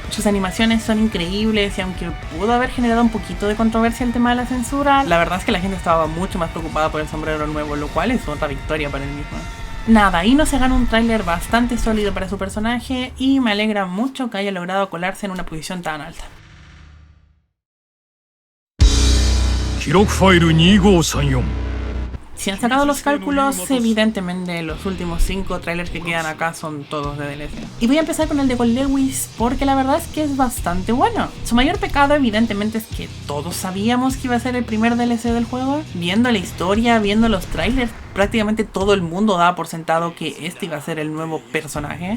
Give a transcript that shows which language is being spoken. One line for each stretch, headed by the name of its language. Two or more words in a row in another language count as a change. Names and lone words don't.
Spanish: Sus animaciones son increíbles y aunque pudo haber generado un poquito de controversia el tema de la censura, la verdad es que la gente estaba mucho más preocupada por el sombrero nuevo, lo cual es otra victoria para él mismo. Nada, Ino se gana un tráiler bastante sólido para su personaje y me alegra mucho que haya logrado colarse en una posición tan alta.
Japanese: 記録ファイル2534
Spanish: Si han sacado los cálculos, evidentemente los últimos 5 trailers que quedan acá son todos de DLC. Y voy a empezar con el de Gold Lewis porque la verdad es que es bastante bueno. Su mayor pecado evidentemente es que todos sabíamos que iba a ser el primer DLC del juego. Viendo la historia, viendo los trailers, prácticamente todo el mundo daba por sentado que este iba a ser el nuevo personaje.